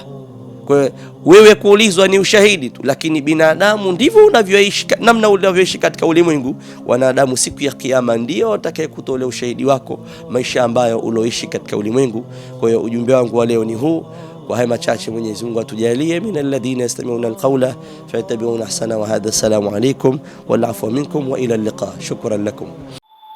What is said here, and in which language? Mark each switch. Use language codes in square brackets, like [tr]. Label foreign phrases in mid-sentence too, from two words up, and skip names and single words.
[sw] Kwa wewe kuulizwa ni ushahidi tu, lakini binadamu ndivyo unavyoishi, namna unavyoishi katika ulimwengu. Wanadamu siku ya kiyama ndio watakayekutolea ushahidi wako, maisha ambayo uloishi katika ulimwengu. Kwa hiyo ujumbe wangu wa leo ni huu. Kwa haya machache, Mwenyezi Mungu atujalie [ar] من الذين يستمعون القول فيتبعون أحسنه. وهذا، السلام عليكم والعفو منكم وإلى اللقاء. شكرا لكم.